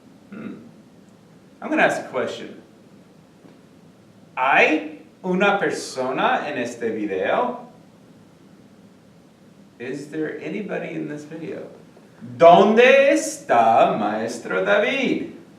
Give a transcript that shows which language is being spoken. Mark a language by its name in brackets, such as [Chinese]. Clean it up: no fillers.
[English] I'm going to ask a question. [Spanish] ¿Hay una persona en este video? [English] Is there anybody in this video? [Spanish] ¿Dónde está Maestro David?